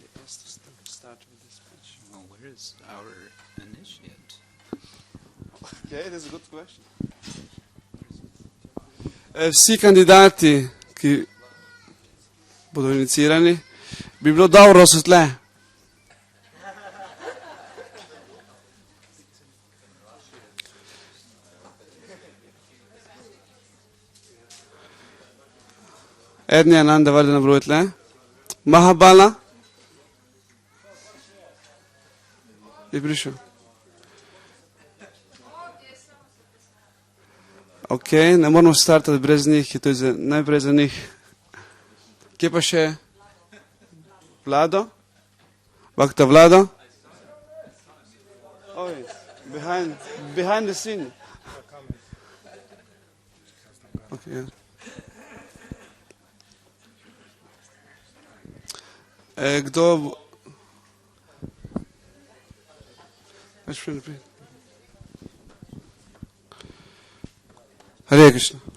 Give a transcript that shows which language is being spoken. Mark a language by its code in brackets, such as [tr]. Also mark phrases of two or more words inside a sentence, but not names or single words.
[en] to start with this speech? Well, where is our initiate? Okay, that's a good question. [sl] Vsi kandidati, ki bodo inicirani, bi bilo dobro so tle. Eden je Ananda Vardena broj tle. Mahabala je prišel. Ok, ne moramo startati brez njih, je to najprej za njih. Kje pa še? Vlado? Bhakta Vlado? [en] Oh, behind the scene. Okay, yeah. [sl] Kdo? [sa] Hare Krishna.